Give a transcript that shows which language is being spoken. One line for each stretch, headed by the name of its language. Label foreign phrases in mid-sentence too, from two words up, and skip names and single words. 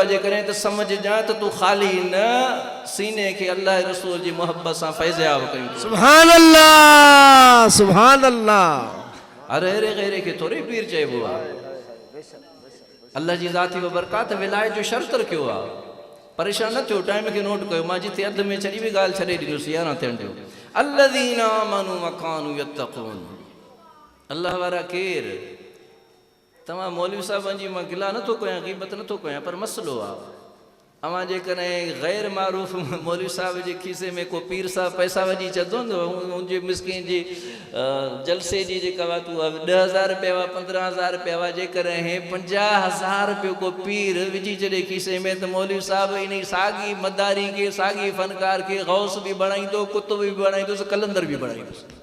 Sindhi: जेकॾहिं त समझ जा त तूं ख़ाली न सीने खे अल्लाह रसूल जी मोहब्बत सां फैज़याब कयूं।
Arabic: سبحان الله سبحان الله.
Sindhi: अरे अरे गैरे खे थोरी पीर चइबो आहे। अल्लाह जी ज़ाती व बरकात विलायत जो शर्त रखियो आहे। परेशान न थियो, टाइम खे नोट कयो, मां जिते अधु में छॾी बि ॻाल्हि छॾे ॾिनोसि, यारहं थियण ॾियो।
Arabic: الذين آمنوا وكانوا يتقون,
Sindhi: अल्लाह वारा केरु? तव्हां मौलवी साहिबनि जी मां गिला नथो कयां, ग़ीबत नथो कयां, पर मसइलो आहे, अवां जेकॾहिं ग़ैर मारूफ़ मौलवी साहिब जे खीसे में को पीर साहिब पैसा विझी छॾंदो न, हुनजे मिसकिन जी जलसे जी जेका वातू आहे 10,000 रुपया हुआ, 15,000 रुपया हुआ, जेकॾहिं 50,000 रुपयो को पीर विझी छॾे खीसे में, त मौलवी साहिब इन साॻी मदारी खे, साॻी फ़नकार खे गौस बि बणाईंदो, कुतुब बि बणाईंदुसि, कलंदर बि बणाईंदुसि।